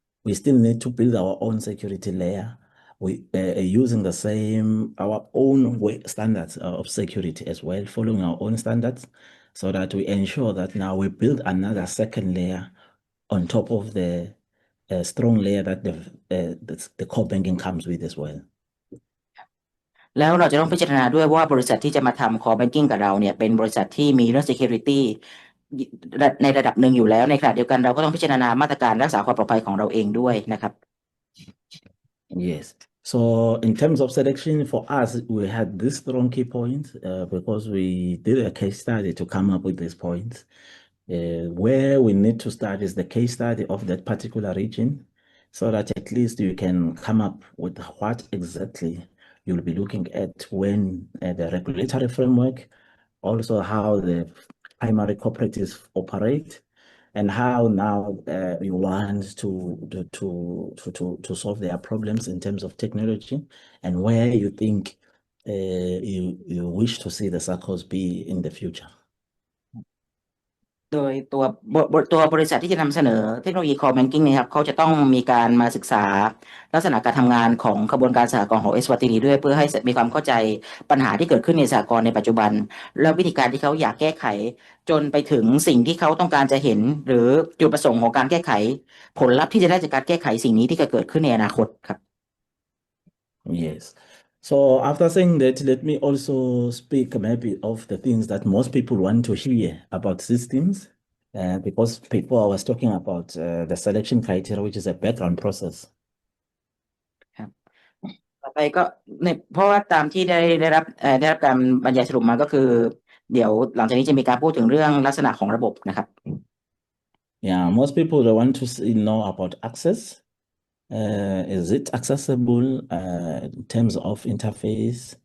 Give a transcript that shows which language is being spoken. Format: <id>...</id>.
<en>We still need to build our own security layer. We using the same, our own standards of security as well, following our own standards, so that we ensure that now we build another second layer on top of the strong layer that the core banking comes with as well.</en> <th>แล้วเราจะต้องพิจารณาด้วยว่าบริษัทที่จะมาทำ core banking กับเราเนี่ยเป็นบริษัทที่มีเรื่อง security ในระดับหนึ่งอยู่แล้วในขณะเดียวกันเราก็ต้องพิจารณามาตรการรักษาความปลอดภัยของเราเองด้วยนะครับ</th> <en>Yes. So in terms of selection, for us, we had this strong key point because we did a case study to come up with these points. Where we need to start is the case study of that particular region, so that at least you can come up with what exactly you'll be looking at when the regulatory framework, also how the primary cooperatives operate, and how now you want to solve their problems in terms of technology, and where you think you wish to see the circles be in the future.</en> <th>โดยตัวบริษัทที่จะนำเสนอเทคโนโลยี core banking เนี่ยครับเขาจะต้องมีการมาศึกษาลักษณะการทำงานของกระบวนการสหกรณ์ของเอสวาตินีด้วยเพื่อให้มีความเข้าใจปัญหาที่เกิดขึ้นในสหกรณ์ในปัจจุบันแล้ววิธีการที่เขาอยากแก้ไขจนไปถึงสิ่งที่เขาต้องการจะเห็นหรือจุดประสงค์ของการแก้ไขผลลัพธ์ที่จะได้จากการแก้ไขสิ่งนี้ที่จะเกิดขึ้นในอนาคตครับ</th> <en>Yes. So after saying that, let me also speak maybe of the things that most people want to hear about systems, because people was talking about the selection criteria, which is a background process.</en> <th>ต่อไปก็เพราะว่าตามที่ได้รับการบรรยายสรุปมาก็คือเดี๋ยวหลังจากนี้จะมีการพูดถึงเรื่องลักษณะของระบบนะครับ</th> <en>Yeah, most people they want to know about access. Is it accessible in terms of interface?</en>